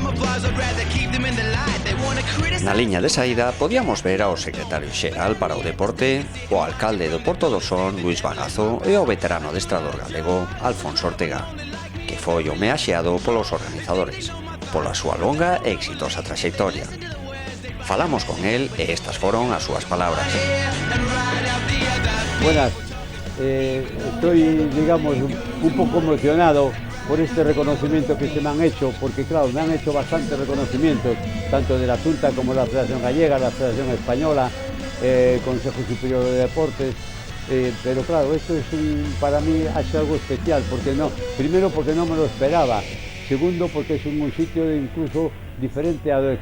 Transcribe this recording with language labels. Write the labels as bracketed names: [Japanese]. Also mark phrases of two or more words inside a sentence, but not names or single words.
[Galician] Na liña de saída podíamos ver ao secretario xeral para o deporte, o alcalde do Portodosón, Luis Bagazo, e o veterano adestrador galego, Alfonso Ortega, que foi homenaxeado polos organizadores, pola súa longa e exitosa traxectoria. Falamos con él e estas foron as súas palabras. [Spanish] Buenas, estoy, digamos, un poco emocionado por este reconocimiento que se me han hecho, porque claro, me han hecho bastantes reconocimientos, tanto de la Junta como de la Federación Gallega, la Federación Española, Consejo Superior de Deportes, pero claro, esto es para mí ha sido algo especial, porque no, primero porque no me lo esperaba, segundo porque es un sitio incluso diferente a